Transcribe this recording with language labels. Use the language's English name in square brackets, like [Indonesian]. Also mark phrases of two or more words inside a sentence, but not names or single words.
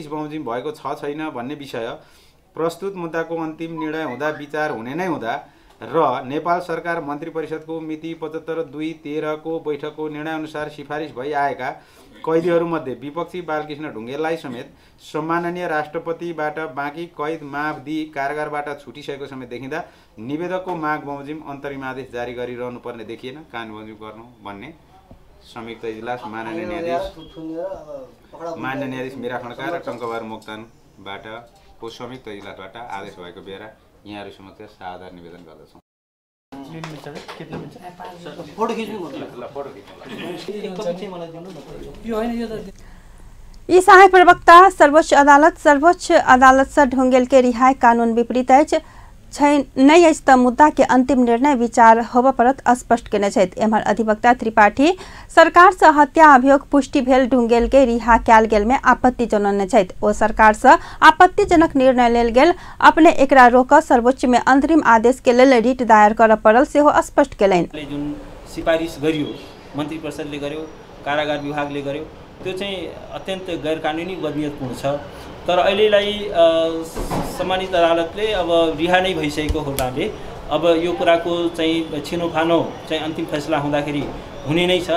[Nepali] बमोजिम भएको छैन भन्ने विषय प्रस्तुत मुद्दाको अन्तिम निर्णय हुँदा विचार हुने नै हुँदा र नेपाल सरकार मन्त्री परिषदको मिति 75/2/13 को बैठकको निर्णय अनुसार सिफारिस भई आएका कैदीहरूमध्ये विपक्षी बालकृष्ण ढुंगेललाई समेत सम्माननीय राष्ट्रपतिबाट बाँकी कैद माफ दिई कारागारबाट छुटिसकेको समेत देखिँदा निवेदकको माग बमोजिम अन्तरिम आदेश जारी गरिरहनु पर्ने देखिएन। कानुन बमोजिम गर्नु भन्ने संयुक्त इजलास माननीय न्यायाधीश मीरा खड्का र टंकबहादुर मोक्तानबाट को संयुक्त इजलासबाट आदेश भएको बेला यहाँहरू समक्ष साधारण निवेदन गर्दछौँ। [Maithili] ई सहायक प्रवक्ता सर्वोच्च अदालत से ढुंगेल के रिहाई कानून विपरीत नहीं अछि त मुद्दा के अंतिम निर्णय विचार होबऽ पड़त स्पष्ट केने छथि। एम्हर अधिवक्ता त्रिपाठी सरकार से हत्या अभियोग पुष्टि भेल ढुंगेल के रिहा कयल गेल में आपत्ति जनाउने छथि। ओ सरकार से आपत्तिजनक निर्णय लेल गेल अपने एकरा रोक सर्वोच्च में अंतरिम आदेश के लेल रिट दायर करऽ पड़ल सेहो स्पष्ट केलनि। [Nepali] जुन सिफारिस गरियो मन्त्री परिषदले गर्यो कारागार विभागले गर्यो त्यो चाहिँ अत्यन्त गैर कानुनी बदनीयतपूर्ण छ। तर अहिलेलाई सम्मानित अदालतले अब रिहा नै भइसकेको हुनाले अब यो कुराको चाहिँ छिनोफानो चाहिँ अन्तिम फैसला हुँदाखेरि हुने नै छ।